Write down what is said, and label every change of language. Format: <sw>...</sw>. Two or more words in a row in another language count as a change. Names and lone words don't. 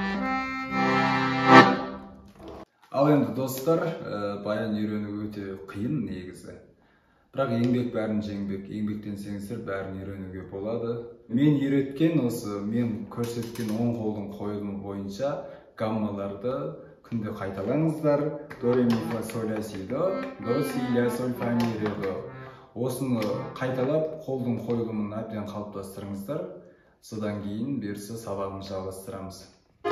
<kk>Ал енді достар, баян үйрену өте қиын негізі. Бірақ еңбек бәрін жеңбек, еңбектен сеңіздер бәрін үйренуге болады. Мен үйреткен осы, мен көрсеткен оң қолдың қойылымы бойынша гаммаларды күнде қайталаңыздар. До ре ми фа соль ля си до, до си ля соль фа ми ре до. Осыны қайталап қолдың қойылымын әбден қалыптастырыңыздар. Содан кейін берісі сабағымызды жалғастырамыз.</kk>